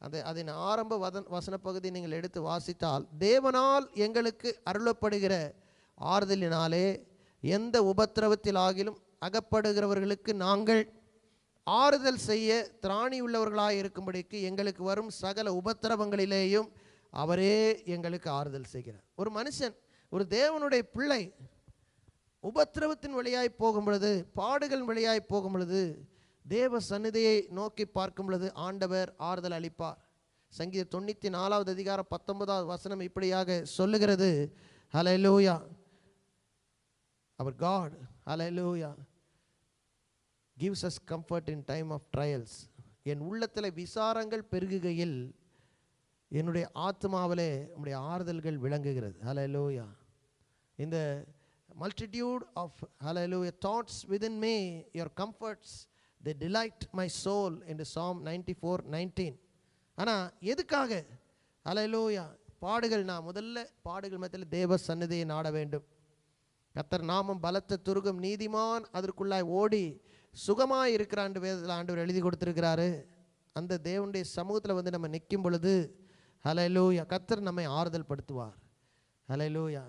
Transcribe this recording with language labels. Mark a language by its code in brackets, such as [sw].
[ta] அதன் ஆரம்ப வசன பகுதி நீங்கள் எடுத்து வாசித்தால், தேவனால் எங்களுக்கு அருளப்படுகிற ஆறுதலினாலே எந்த உபத்திரவத்தில் ஆகிலும் அகப்படுகிறவர்களுக்கு நாங்கள் ஆறுதல் செய்ய திராணி உள்ளவர்களாக இருக்கும்படிக்கு எங்களுக்கு வரும் சகல உபத்திரவங்களிலேயும் அவரே எங்களுக்கு ஆறுதல் செய்கிறார். ஒரு மனுஷன், ஒரு தேவனுடைய பிள்ளை உபத்திரவத்தின் வழியாய் போகும் பொழுது, பாடுகள் வழியாய் போகும் பொழுது, தேவ சந்நிதியை நோக்கி பார்க்கும் பொழுது ஆண்டவர் ஆறுதல் அளிப்பார். சங்கீதம் 94வது அதிகாரம் 19வது வசனம் இப்படியாக சொல்லுகிறது, ஹல்லேலூயா, [en] our God, hallelujah, gives us comfort in time of trials. [ta] என் உள்ளத்தில் விசாரங்கள் பெருகுகையில் என்னுடைய ஆத்மாவிலே உம்முடைய ஆறுதல்கள் விளங்குகிறது. hallelujah. [en] In the multitude of, hallelujah, thoughts within me, your comforts, they delight my soul, in Psalm 94:19. [ta] ஆனால் எதுக்காக? hallelujah, பாடுகள். நான் முதல்ல பாடுகள் மத்தியில் தேவ சந்நிதியை நாட வேண்டும். கர்த்தர் நாமம் பலத்த துருகம், நீதிமான் அதற்குள்ளாய் ஓடி சுகமாய் இருக்கிறான் வேதத்தில் ஆண்டவர் எழுதி கொடுத்துருக்கிறாரு. அந்த தேவனுடைய சமூகத்தில் வந்து நம்ம நிற்கும் பொழுது, ஹல்லேலூயா, கர்த்தர் நம்மை ஆறுதல் படுத்துவார். ஹல்லேலூயா.